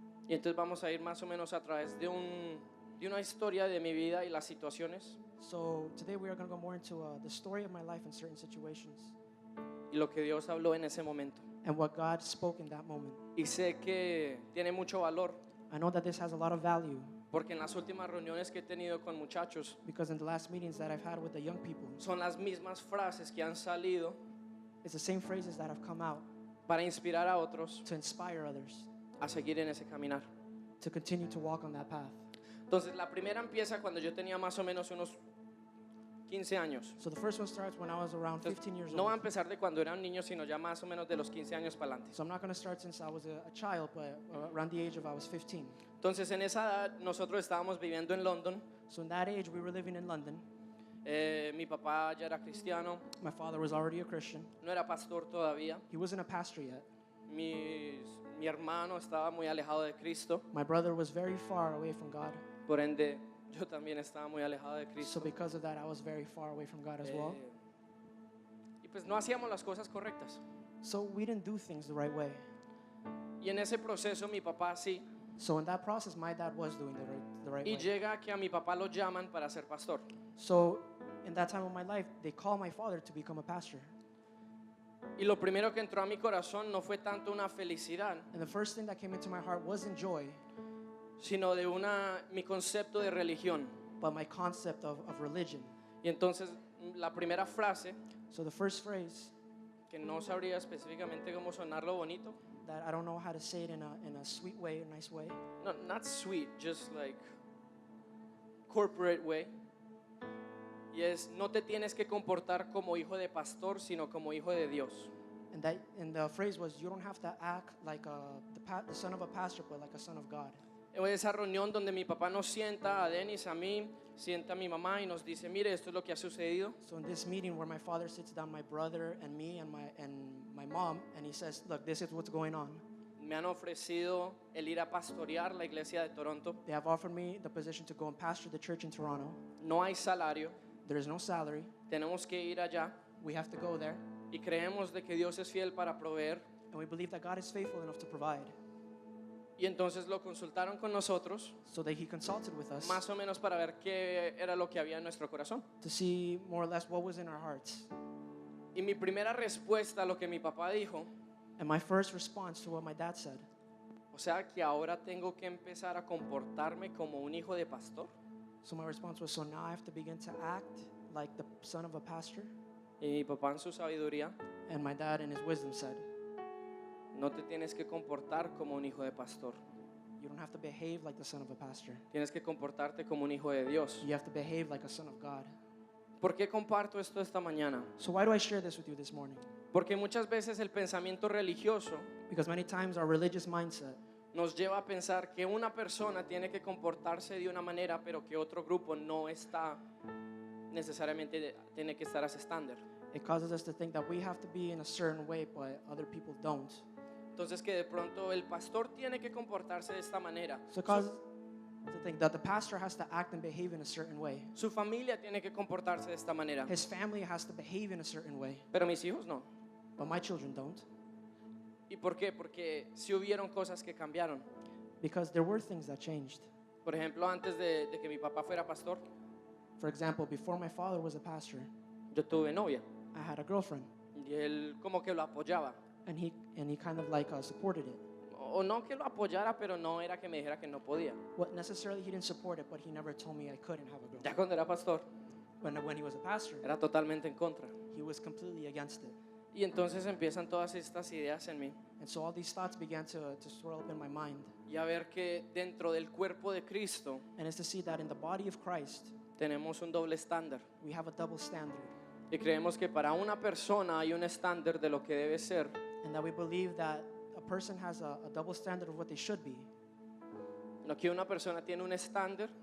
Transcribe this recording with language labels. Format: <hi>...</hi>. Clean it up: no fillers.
<es>Y entonces vamos a ir más o menos a través de una historia de mi vida y las situaciones</es> <en>So today we are going to go more into the story of my life in certain situations</en> <es>y lo que Dios habló en ese momento.</es> <en>and what God spoke in that moment.</en> <es>Y sé que tiene mucho valor</es> <en>I know that this has a lot of value</en> <es>porque en las últimas reuniones que he tenido con muchachos</es> <en>because in the last meetings that I've had with the young people,</en> <es>son las mismas frases que han salido</es> <en>it's the same phrases that have come out</en> <es>para inspirar a otros</es> <en>to inspire others</en> <es>a seguir en ese caminar.</es> <en>to continue to walk on that path.</en> <es>Entonces la primera empieza cuando yo tenía más o menos unos 15 años.</es> <en>So the first one starts when I was around 15 years</en> <es>No va a</es> <en>old.</en> <es>empezar de cuando era un niño, sino ya más o menos de los 15 años para adelante.</es> <en>So I'm not going to start since I was a child, but around the age of I was 15.</en> <es>Entonces en esa edad nosotros estábamos viviendo en London.</es> <en>So in that age we were living in London.</en> <es>Mi papá ya era cristiano,</es> <en>My father was already a Christian.</en> <es>no era pastor todavía.</es> <en>He wasn't a pastor yet.</en> <es>Mi hermano estaba muy alejado de Cristo,</es> <en>My brother was very far away from God.</en> <es>por ende yo también estaba muy alejado de</es> <en>So</en> <es>Cristo.</es> <en>because of that, I was very far away from God as well.</en> <es>Y pues no hacíamos las cosas correctas.</es> <en>So we didn't do things the right way.</en> <es>Y en ese proceso mi papá sí,</es> <en>So in that process, my dad was doing the right</en> <es>y</es> <en>way.</en> <es>llega que a mi papá lo llaman para ser pastor.</es> <en>So in that time of my life, they called my father to become a pastor.</en> <es>Y lo primero que entró a mi corazón no fue tanto una felicidad,</es> <en>And the first thing that came into my heart wasn't joy,</en> <es>sino de mi concepto de religión.</es> <en>but my concept of religion.</en> <es>Y entonces la primera frase,</es> <en>So the first phrase</en> <es>que no sabría específicamente cómo sonarlo bonito,</es> <en>that I don't know how to say it in a sweet way, a nice way. no, not sweet, just like corporate way.</en> <es>Y es, no te tienes que comportar como hijo de pastor, sino como hijo de Dios.</es> <en>And the phrase was, you don't have to act like the son of a pastor, but like a son of God.</en> <es>En esa reunión donde mi papá nos sienta, a Denis, a mí, sienta a mi mamá y nos dice, mire, esto es lo que ha sucedido.</es> <en>So in this meeting where my father sits down my brother and me and my mom, and he says, look, this is what's going on.</en> <es>Me han ofrecido el ir a pastorear la iglesia de Toronto.</es> <en>They have offered me the position to go and pastor the church in Toronto.</en> <es>No hay salario,</es> <en>There is no salary.</en> <es>tenemos que ir allá</es> <en>We have to go there.</en> <es>y creemos de que Dios es fiel para proveer.</es> <en>And we believe that God is faithful enough to provide.</en> <es>Y entonces lo consultaron con nosotros,</es> <en>So that he consulted with us</en> <es>más o menos para ver qué era lo que había en nuestro corazón.</es> <en>to see more or less what was in our hearts.</en> <es>Y mi primera respuesta a lo que mi papá dijo,</es> <en>And my first response to what my dad said,</en> <es>o sea que ahora tengo que empezar a comportarme como un hijo de pastor.</es> <en>so my response was, so now I have to begin to act like the son of a pastor?</en> <es>Y mi papá en su sabiduría,</es> <en>And my dad in his wisdom said,</en> <es>no te tienes que comportar como un hijo de pastor.</es> <en>you don't have to behave like the son of a pastor.</en> <es>Tienes que comportarte como un hijo de Dios.</es> <en>You have to behave like a son of God.</en> <es>¿Por qué comparto esto esta mañana?</es> <en>So why do I share this with you this morning?</en> <es>Porque muchas veces el pensamiento religioso</es> <en>Because many times our religious mindset</en> <es>nos lleva a pensar que una persona tiene que comportarse de una manera, pero que otro grupo no está necesariamente, tiene que estar a ese estándar.</es> <en>it causes us to think that we have to be in a certain way, but other people don't.</en> <es>Entonces que de pronto el pastor tiene que comportarse de esta manera.</es> <en>So it causes us to think that the pastor has to act and behave in a certain way.</en> <es>Su familia tiene que comportarse de esta manera.</es> <en>His family has to behave in a certain way,</en> <es>Pero mis hijos no.</es> <en>but my children don't.</en> <es>¿Y por qué? Porque sí hubieron cosas que cambiaron.</es> <en>Because there were things that changed.</en> <es>Por ejemplo, antes de que mi papá fuera pastor,</es> <en>For example, before my father was a pastor,</en> <es>yo tuve novia.</es> <en>I had a girlfriend,</en> <es>Y él como que lo apoyaba.</es> <en>and he kind of like supported it.</en> <es>O no que lo apoyara, pero no era que me dijera que no podía.</es> <en>What necessarily he didn't support it, but he never told me I couldn't have a</en> <es>Ya</es> <en>girlfriend.</en> <es>cuando era pastor,</es> <en>When he was a pastor,</en> <es>era totalmente en contra.</es> <en>he was completely against it.</en> <es>Y entonces empiezan todas estas ideas en mí.</es> <en>And so all these thoughts began to swirl up in my mind.</en> <es>Y a ver que dentro del cuerpo de Cristo</es> <en>And it's to see that in the body of Christ,</en> <es>tenemos un doble estándar.</es> <en>we have a double standard.</en> <es>Y creemos que para una persona hay un estándar de lo que debe ser.</es> <en>And that we believe that a person has a double standard of what they should be.</en> <es>No que una persona tiene un estándar</es>